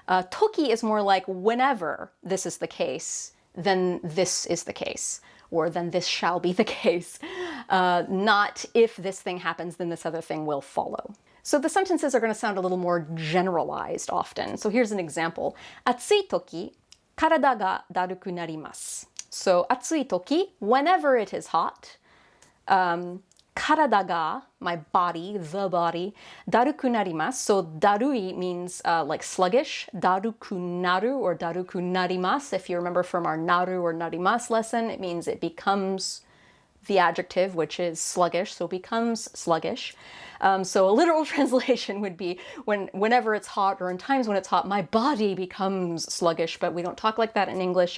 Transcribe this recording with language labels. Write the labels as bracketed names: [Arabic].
[English] Toki is more like, whenever this is the case, then this is the case, or then this shall be the case. Not if this thing happens, then this other thing will follow. So the sentences are going to sound a little more generalized often. So here's an example. [Japanese] 暑いとき体がだるくなります. [English] So [Japanese] 暑いとき, [English] whenever it is hot, [Japanese] 体が, [English] my body, the body, [Japanese] だるくなります. [English] So [Japanese] だるい [English] means like sluggish, [Japanese] だるくなる [English] or [Japanese] だるくなります. [English] If you remember from our naru or narimas lesson, it means it becomes the adjective, which is sluggish, so becomes sluggish. So a literal translation would be whenever it's hot, or in times when it's hot, my body becomes sluggish, but we don't talk like that in English.